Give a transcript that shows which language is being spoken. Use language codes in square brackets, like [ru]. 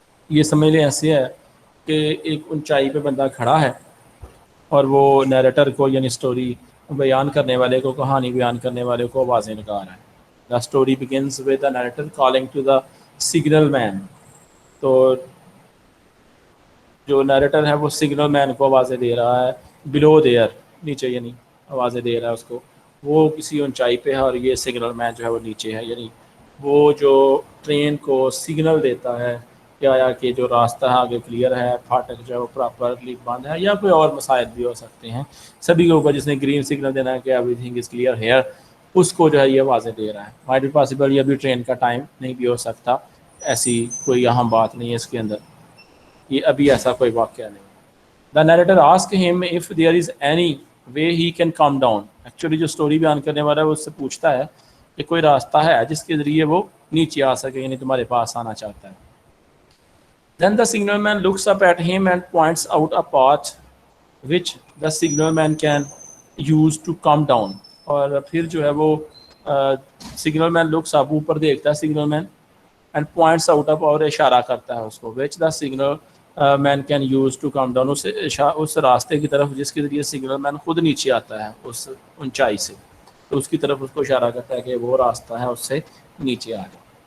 [ur] یہ سمجھ لیں ایسے ہے کہ ایک اونچائی پہ بندہ کھڑا ہے اور وہ نیریٹر کو یعنی سٹوری بیان کرنے والے کو، کہانی بیان کرنے والے کو آوازیں لگا رہا ہے. [en] The story begins with the narrator calling to the signal man. [ur] تو جو نیریٹر ہے وہ سگنل مین کو آوازیں دے رہا ہے، بلو دیئر، نیچے یعنی آوازیں دے رہا ہے اس کو. وہ کسی اونچائی پہ ہے اور یہ سگنل مین جو ہے وہ نیچے ہے، یعنی وہ جو ٹرین کو سگنل دیتا ہے کہ آیا کہ جو راستہ ہے آگے کلیئر ہے, پھاٹک جو ہے وہ پراپرلی بند ہے, یا کوئی اور مسائل بھی ہو سکتے ہیں. سبھی کے اوپر جس نے گرین سگنل دینا ہے کہ [en] everything is clear here, [ur] اس کو جو ہے یہ واضح دے رہا ہے. [en] might be possible [ur] یہ ابھی ٹرین کا ٹائم نہیں بھی ہو سکتا, ایسی کوئی اہم بات نہیں ہے اس کے اندر, یہ ابھی ایسا کوئی واقعہ نہیں. [en] The narrator ask him if there is any way he can come down. [ur] Actually جو اسٹوری بیان کرنے والا ہے وہ اس سے پوچھتا ہے کہ کوئی راستہ ہے جس کے ذریعے وہ نیچے آ سکے, یعنی تمہارے پاس آنا چاہتا ہے. [en] Then the signal man looks up at him and points out a path which the signal man can use to come down. [ur] اور پھر جو ہے وہ سگنل مین لکس اپ, اوپر دیکھتا ہے سگنل مین, اینڈ پوائنٹس آؤٹ اپ, اور اشارہ کرتا ہے اس کو, [en] which the signal man can use to come down, [ur] اس راستے کی طرف جس کے ذریعے سگنل مین خود نیچے آتا ہے اس اونچائی سے, تو اس کی طرف اس کو اشارہ کرتا ہے کہ وہ راستہ ہے اس سے نیچے آ جائے.